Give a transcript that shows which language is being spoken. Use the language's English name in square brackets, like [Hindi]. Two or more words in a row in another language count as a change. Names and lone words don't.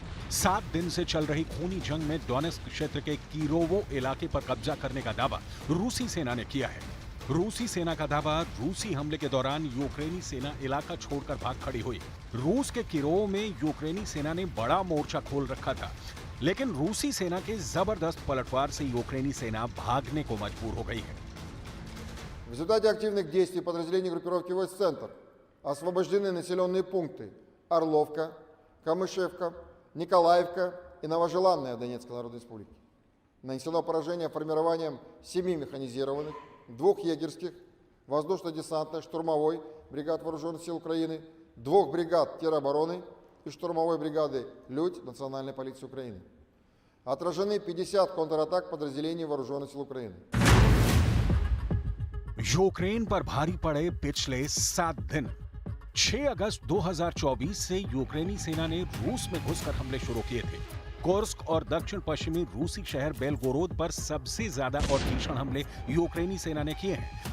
[Hindi] 7 दिन से चल रही खूनी जंग में डोनेत्स्क क्षेत्र के किरोवो इलाके पर कब्जा करने का दावा रूसी सेना ने किया है। रूसी सेना का दावा, रूसी हमले के दौरान यूक्रेनी सेना इलाका छोड़कर भाग खड़ी हुई। रूस के किरोव में यूक्रेनी सेना ने बड़ा मोर्चा खोल रखा था, लेकिन रूसी सेना के जबरदस्त पलटवार से यूक्रेनी सेना भागने को मजबूर हो गई है। [Russian] В результате активных действий подразделений группировки войск «Центр» освобождены населенные пункты Орловка, Камышевка, Николаевка и Новожеланная Донецкой Народной Республики. Нанесено поражение формированием 7 механизированных, 2 егерских, воздушно-десантных, штурмовой бригад Вооруженных сил Украины, 2 бригад теробороны и штурмовой бригады «Людь» Национальной полиции Украины. Отражены 50 контратак подразделений Вооруженных сил Украины. [Hindi] यूक्रेन पर भारी पड़े पिछले 7 दिन। 6 अगस्त 2024 से यूक्रेनी सेना ने रूस में घुसकर हमले शुरू किए थे। कुर्स्क और दक्षिण पश्चिमी रूसी शहर बेलगोरोद पर सबसे ज्यादा और भीषण हमले यूक्रेनी सेना ने किए हैं।